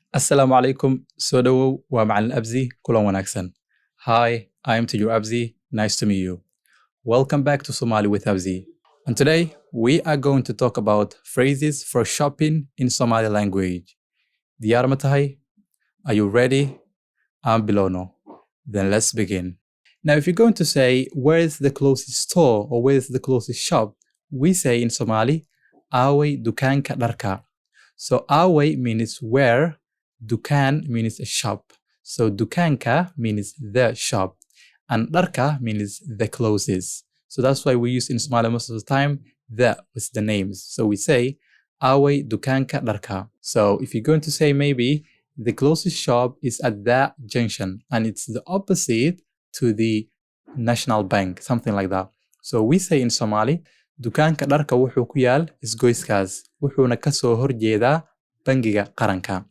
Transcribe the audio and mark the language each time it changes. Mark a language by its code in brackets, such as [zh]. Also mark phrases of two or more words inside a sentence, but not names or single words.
[ar] السلام عليكم, [so] soo dhawow waa macalin Abzi, kulan wanaagsan. [en] Hi, I'm Teacher Abzi, nice to meet you. Welcome back to Somali with Abzi. And today, we are going to talk about phrases for shopping in Somali language. [so] Diyaar ma tahay? [en] Are you ready? I'm Bilono. Then let's begin. Now, if you're going to say, where is the closest store or where is the closest shop? We say in Somali, [so] Away dukaanka dharka. [en] So away means where, dukaan means a shop. So dukaanka means the shop. And dharka means the closest. So that's why we use in Somali most of the time, the with the names. So we say, [so] Away dukaanka dharka. [en] So if you're going to say maybe, the closest shop is at that junction and it's the opposite to the National Bank, something like that. So we say in Somali, [so] dukaanka dharka wuxuu ku yaal isgoyskaas wuxuuna ka soo horjeedaa bangiga qaranka.